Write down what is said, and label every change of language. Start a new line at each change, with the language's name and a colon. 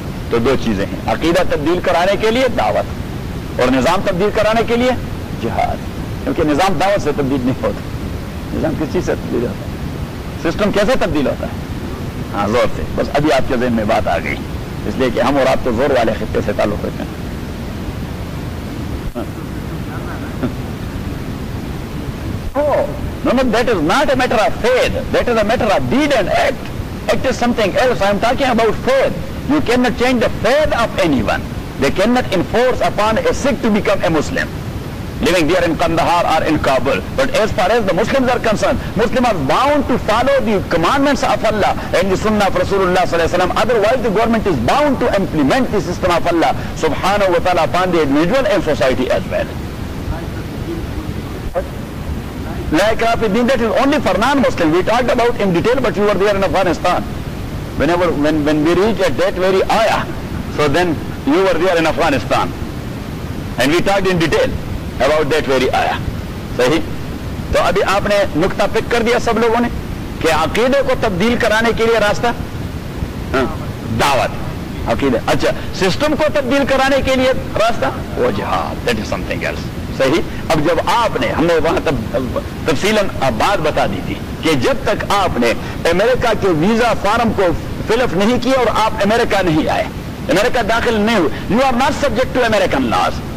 Urdu: تو دو چیزیں ہیں، عقیدہ تبدیل کرانے کے لیے دعوت، اور نظام تبدیل کرانے کے لیے جہاد۔ کیونکہ نظام دعوت سے تبدیل نہیں ہوتا، نظام کس چیز سے تبدیل ہوتا ہے؟ سسٹم کیسے تبدیل ہوتا ہے؟ ہاں، زور سے۔ بس ابھی آپ کے ذہن میں بات آ گئی، اس لیے کہ ہم اور آپ تو زور والے خطے سے تعلق رکھتے ہیں۔
English: No, that is not a matter of faith. That is a matter of deed and act. Act is something else. I am talking about faith. You cannot change the faith of anyone. They cannot enforce upon a Sikh to become a Muslim, living there in Kandahar or in Kabul. But as far as the Muslims are concerned, Muslims are bound to follow the commandments of Allah and the Sunnah of Rasulullah sallallahu alaihi wasallam. Otherwise, the government is bound to implement the system of Allah subhanahu wa ta'ala upon the individual and society as well. That is only for non-Muslim. We talked about in detail, but you were there in Afghanistan. When we reached at that very ayah, so then you were there in Afghanistan. And we talked in detail. About that very آیا. صحیح.
Urdu: تو ابھی آپ نے نقطہ پک کر دیا سب لوگوں نے کہ عقیدے کو تبدیل کرانے کے لیے راستہ دعوت. عقیدہ. اچھا, سسٹم کو تبدیل کرانے کے لیے راستہ وہ جہاد.
English: That is something else.
Urdu: صحیح. اب جب آپ نے, ہم نے وہاں تفصیل بات بتا دی تھی کہ جب تک آپ نے امریکہ کے ویزا فارم کو فل اپ نہیں کیا اور آپ امریکہ نہیں آئے, امریکہ داخل نہیں ہوئے,
English: You are not subject to American laws.